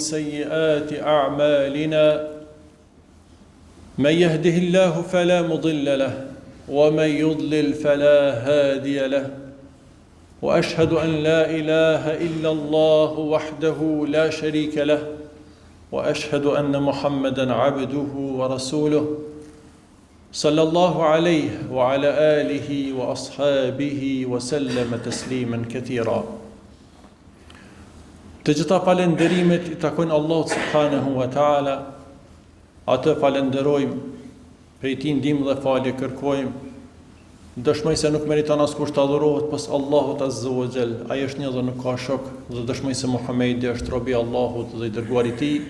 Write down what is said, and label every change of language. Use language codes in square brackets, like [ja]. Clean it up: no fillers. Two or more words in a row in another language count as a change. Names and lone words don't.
[ar] سيئات أعمالنا من يهده الله فلا مضل له ومن يضلل فلا هادي له وأشهد أن لا إله إلا الله وحده لا شريك له وأشهد أن محمدًا عبده ورسوله صلى الله عليه وعلى آله وأصحابه وسلم تسليما كثيرا. [sq] Të gjitha falenderimet I takojnë Allahut [ar] سبحانه وتعالى, [sq] atë falenderojmë, prej Tij ndihmë dhe falje kërkojmë, dëshmoj se nuk meriton askush të adhurohet pas Allahut [ar] عز وجل, [sq] ai është një dhe nuk ka shok, dhe dëshmoj se Muhamedi është robi I Allahut dhe I dërguari I Tij.